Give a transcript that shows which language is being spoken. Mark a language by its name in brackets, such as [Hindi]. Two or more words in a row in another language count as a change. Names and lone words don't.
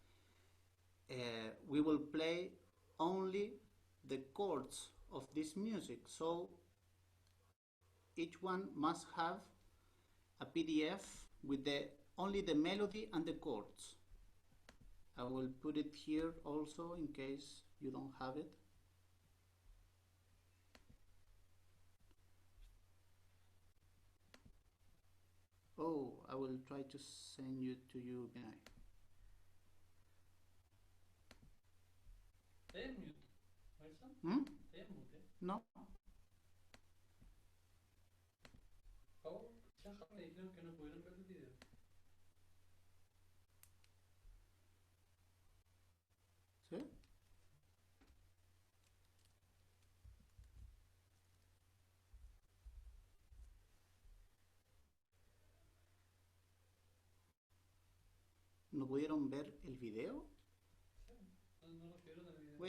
[English] We will play only the chords of this music, so each one must have a PDF with only the melody and the chords. I will put it here also in case you don't have it. Oh, I will try to send you to you, Vinay. [Swedish] Det är mute. Vad är det sant? Hmm? Det är mute. [Spanish] No? Oh, déjame, creo que no pudieron ver el video. ¿Sí? ¿No pudieron ver el video? Sí, no lo vieron el video.